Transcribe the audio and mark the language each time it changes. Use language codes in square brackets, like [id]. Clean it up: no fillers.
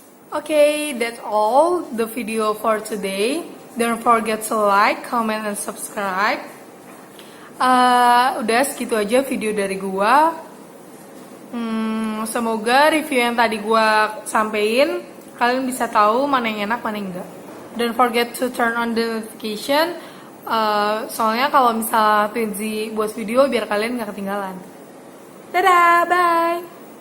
[en] Okay, that's all the video for today. Don't forget to like, comment, and subscribe. [id] Udah segitu aja video dari gua. Semoga review yang tadi gua sampein kalian bisa tahu mana yang enak mana yang enggak. [en] don't forget to turn on the notification. [id] Soalnya kalau misalnya Twinzy buat video biar kalian nggak ketinggalan. Dadah, bye!